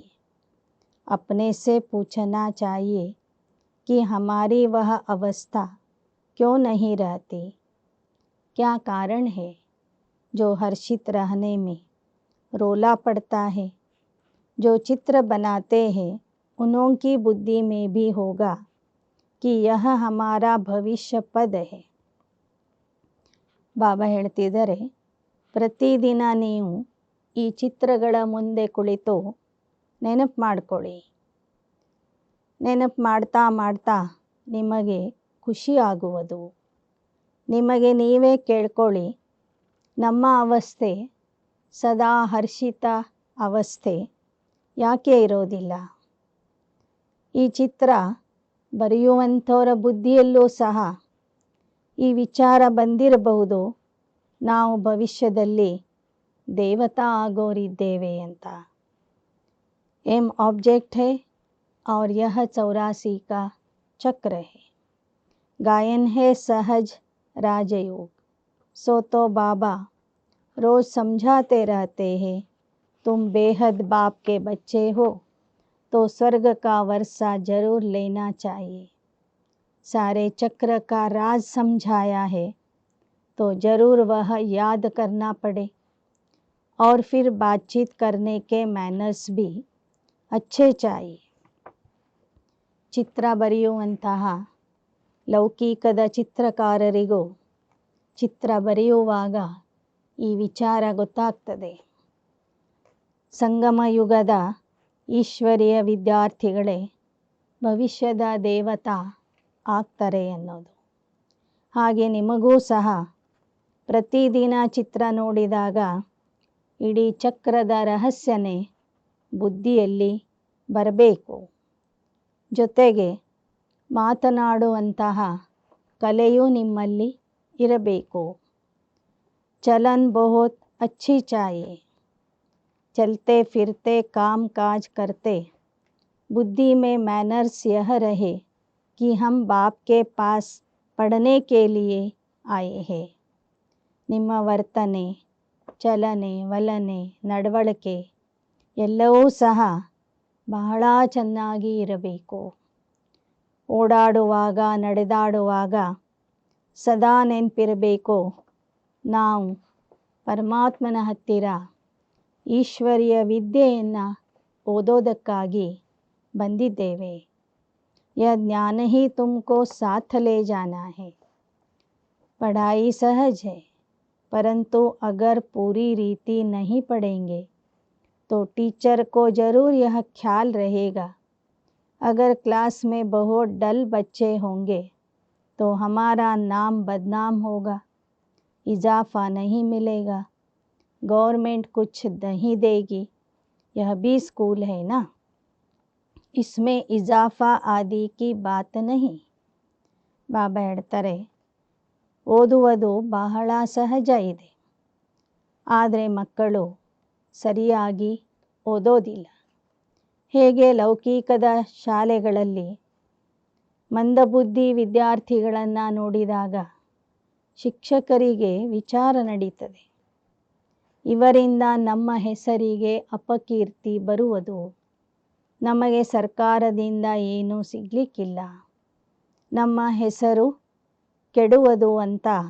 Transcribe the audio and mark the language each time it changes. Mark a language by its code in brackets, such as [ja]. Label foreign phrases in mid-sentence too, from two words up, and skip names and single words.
[hi] अपने से पूछना चाहिए कि हमारी वह अवस्था क्यों नहीं रहती. क्या कारण है जो हर्षित रहने में रोला पड़ता है. जो चित्र बनाते हैं उन्हों की बुद्धि में भी होगा कि यह हमारा भविष्य पद है. [kn] ಬಾಬಾ ಹೇಳ್ತಿದ್ದಾರೆ, ಪ್ರತಿದಿನ ನೀವು ಈ ಚಿತ್ರಗಳ ಮುಂದೆ ಕುಳಿತು ನೆನಪು ಮಾಡ್ಕೊಳ್ಳಿ. ನೆನಪು ಮಾಡ್ತಾ ಮಾಡ್ತಾ ನಿಮಗೆ ಖುಷಿ ಆಗುವುದು. ನಿಮಗೆ ನೀವೇ ಕೇಳ್ಕೊಳ್ಳಿ, ನಮ್ಮ ಅವಸ್ಥೆ ಸದಾ ಹರ್ಷಿತ ಅವಸ್ಥೆ ಯಾಕೆ ಇರೋದಿಲ್ಲ. ಈ ಚಿತ್ರ ಬರೆಯುವಂಥವರ ಬುದ್ಧಿಯಲ್ಲೂ ಸಹ ಈ ವಿಚಾರ ಬಂದಿರಬಹುದು, ನಾವು ಭವಿಷ್ಯದಲ್ಲಿ ದೇವತಾ ಆಗೋರಿದ್ದೇವೆ ಅಂತ. [en] aim object [hi] है और यह 84 का चक्र है. गायन है सहज राजयोग. सो तो बाबा रोज़ समझाते रहते हैं, तुम बेहद बाप के बच्चे हो तो स्वर्ग का वर्षा जरूर लेना चाहिए. सारे चक्र का राज समझाया है तो ज़रूर वह याद करना पड़े. और फिर बातचीत करने के मैनर्स भी अच्छे चाहिए. [kn] ಚಿತ್ರ ಬರೆಯುವಂತಹ ಲೌಕಿಕದ ಚಿತ್ರಕಾರರಿಗೂ ಚಿತ್ರ ಬರೆಯುವಾಗ ಈ ವಿಚಾರ ಗೊತ್ತಾಗ್ತದೆ. ಸಂಗಮ ಯುಗದ ಈಶ್ವರೀಯ ವಿದ್ಯಾರ್ಥಿಗಳೇ ಭವಿಷ್ಯದ ದೇವತಾ ಆಗ್ತಾರೆ ಅನ್ನೋದು. ಹಾಗೆ ನಿಮಗೂ ಸಹ ಪ್ರತಿದಿನ ಚಿತ್ರ ನೋಡಿದಾಗ ಇಡೀ ಚಕ್ರದ ರಹಸ್ಯನೇ ಬುದ್ಧಿಯಲ್ಲಿ ಬರಬೇಕು. ಜೊತೆಗೆ ಮಾತನಾಡುವಂತಹ ಕಲೆಯೂ ನಿಮ್ಮಲ್ಲಿ ಇರಬೇಕು. [hi] चलन बहुत अच्छी चाहिए. चलते फिरते काम काज करते बुद्धि में मैनर्स यह रहे कि हम बाप के पास पढ़ने के लिए आए हैं. [kn] ನಿಮ್ಮ ವರ್ತನೆ, ಚಲನೆ, ವಲನೆ, ನಡವಳಿಕೆ ಎಲ್ಲವೂ ಸಹ ಬಹಳ ಚೆನ್ನಾಗಿ ಇರಬೇಕು. ಓಡಾಡುವಾಗ, ನಡೆದಾಡುವಾಗ ಸದಾ ನೆನಪಿರಬೇಕು, ನಾವು ಪರಮಾತ್ಮನ ಹತ್ತಿರ ಈಶ್ವರೀಯ ವಿದ್ಯೆಯನ್ನು ಓದೋದಕ್ಕಾಗಿ ಬಂದಿದ್ದೇವೆ. [hi] यह ज्ञान ही तुमको साथ ले जाना है. पढ़ाई सहज है, परंतु अगर पूरी रीति नहीं पढ़ेंगे तो टीचर को ज़रूर यह ख्याल रहेगा, अगर क्लास में बहुत डल बच्चे होंगे तो हमारा नाम बदनाम होगा, इजाफ़ा नहीं मिलेगा, गवर्नमेंट कुछ नहीं देगी. यह भी स्कूल है ना, इसमें इजाफ़ा आदि की बात नहीं. [kn] ಬಾಬಾ ಹೇಳ್ತಾರೆ, ಓದುವುದು ಬಹಳ ಸಹಜ ಇದೆ, ಆದರೆ ಮಕ್ಕಳು ಸರಿಯಾಗಿ ಓದೋದಿಲ್ಲ. ಹೇಗೆ ಲೌಕಿಕದ ಶಾಲೆಗಳಲ್ಲಿ ಮಂದಬುದ್ಧಿ ವಿದ್ಯಾರ್ಥಿಗಳನ್ನು ನೋಡಿದಾಗ ಶಿಕ್ಷಕರಿಗೆ ವಿಚಾರ ನಡೀತದೆ, ಇವರಿಂದ ನಮ್ಮ ಹೆಸರಿಗೆ ಅಪಕೀರ್ತಿ ಬರುವುದು, ನಮಗೆ ಸರ್ಕಾರದಿಂದ ಏನೂ ಸಿಗಲಿಕ್ಕಿಲ್ಲ, ನಮ್ಮ ಹೆಸರು ಕೆಡುವುದು ಅಂತ